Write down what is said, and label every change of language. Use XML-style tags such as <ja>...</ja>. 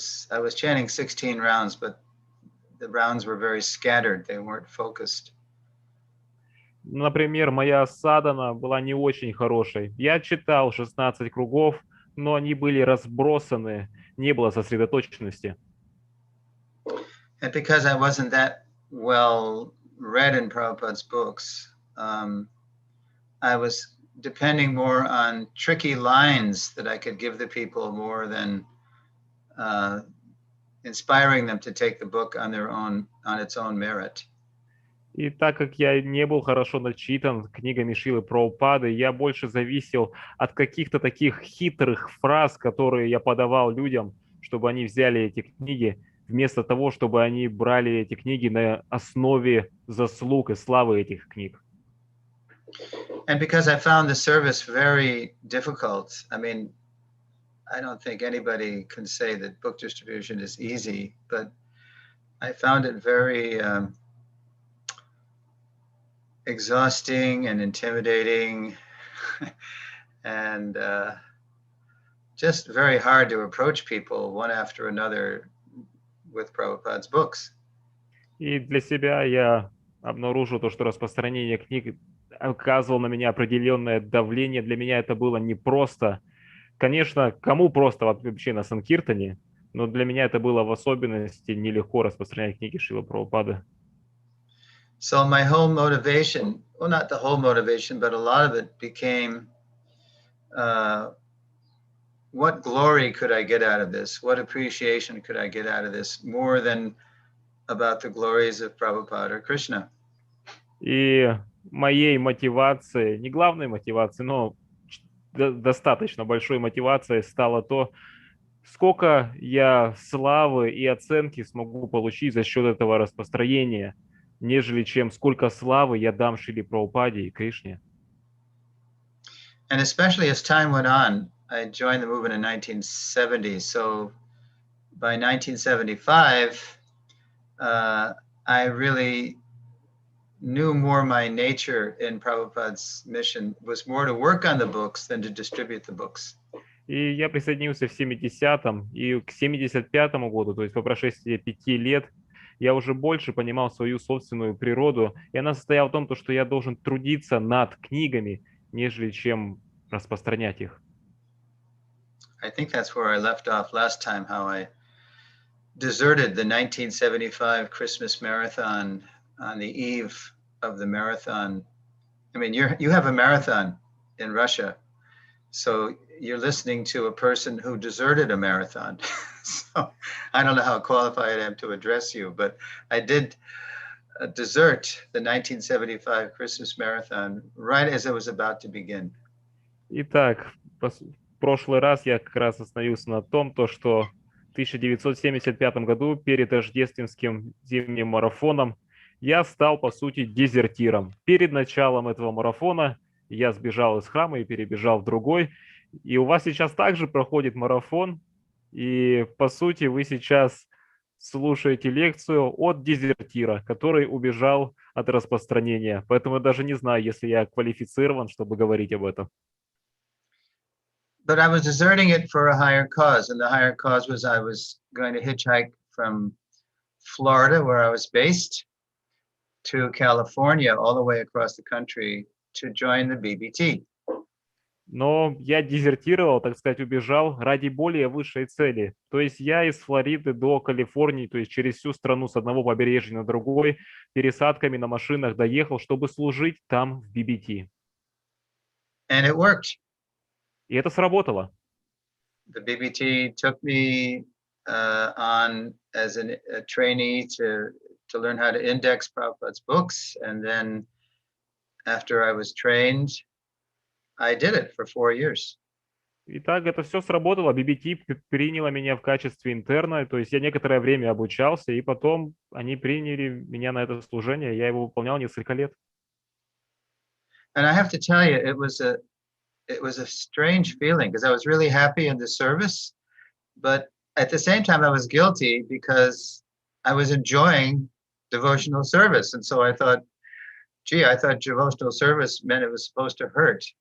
<en>I was chanting 16 rounds, but the rounds were very scattered. They weren't focused.</en> <ru>Например, моя садхана была не очень хорошей. Я читал 16 кругов, но они были разбросаны, не было сосредоточенности.</ru> <en>And because I wasn't that well read in Prabhupada's books, I was depending more on tricky lines that I could give the people more than inspiring them to take the book on its own merit.</en> <ru>И так как я не был хорошо начитан книгами Шрилы Прабхупады, я больше зависел от каких-то таких хитрых фраз, которые я подавал людям, чтобы они взяли эти книги, вместо того, чтобы они брали эти книги на основе заслуг и славы этих книг.</ru> <en>And because I found the service very difficult, I mean, I don't think anybody can say that book distribution is easy, but I found it very exhausting and intimidating and just very hard to approach people one after another with Prabhupada's books.</en> <ru>И для себя я обнаружил то, что распространение книг оказывало на меня определенное давление. Для меня это было непросто. Конечно, кому просто вообще на Санкиртане, но для меня это было в особенности нелегко распространять книги Шрилы Прабхупады.</ru> <en>So my whole motivation, well, not the whole motivation, but a lot of it became, what glory could I get out of this? What appreciation could I get out of this? More than about the glories of Prabhupada or Krishna.</en> <ru>И моей мотивацией, не главной мотивацией, но достаточно большой мотивацией стало то, сколько я славы и оценки смогу получить за счет этого распространения, нежели чем сколько славы я дам Шриле Прабхупаде и Кришне.</ru> <en>And especially as time went on, I joined the movement in 1970. So by 1975, I really knew more my nature in Prabhupada's mission was more to work on the books than to distribute the books.</en> <ru>И я присоединился в 70-м, и к 75-му году, то есть по прошествии 5 лет, я уже больше понимал свою собственную природу, и она состояла в том, что я должен трудиться над книгами, нежели чем распространять их.</ru> <en>I think that's where I left off last time, how I deserted the 1975 Christmas marathon on the eve of the marathon. I mean, you have a marathon in Russia, so you're listening to a person who deserted a marathon. So I don't know how qualified I am to address you, but I did desert the 1975 Christmas marathon right as it was about to begin.</en> <ru>Итак, в прошлый раз я как раз остановился на том, что в 1975 году перед рождественским зимним марафоном я стал, по сути, дезертиром. Перед началом этого марафона я сбежал из храма и перебежал в другой. И у вас сейчас также проходит марафон. И, по сути, вы сейчас слушаете лекцию от дезертира, который убежал от распространения. Поэтому я даже не знаю, если я квалифицирован, чтобы говорить об этом.</ru> <en>but I was deserting it for a higher cause, and the higher cause was I was going to hitchhike from Florida, where I was based, to California, all the way across the country to join the BBT.</en> <ru>Но я дезертировал, так сказать, убежал ради более высшей цели. То есть я из Флориды до Калифорнии, то есть через всю страну с одного побережья на другой, пересадками на машинах доехал, чтобы служить там в BBT.</ru> <en>And it worked.</en> <ru>И это сработало.</ru> <en>The BBT took me on as a trainee to learn how to index Prabhupada's books. And then after I was trained, I did it for 4 years.</en> <ru>Итак, это все сработало. BBT приняла меня в качестве интерна, то есть я некоторое время обучался, и потом они приняли меня на это служение, я его выполнял несколько лет.</ru> <en>And I have to tell you, it was a strange feeling because I was really happy in the service, but at the same time I was guilty because I was enjoying devotional service. And so I thought, gee, I thought devotional service meant it was supposed to hurt.</en>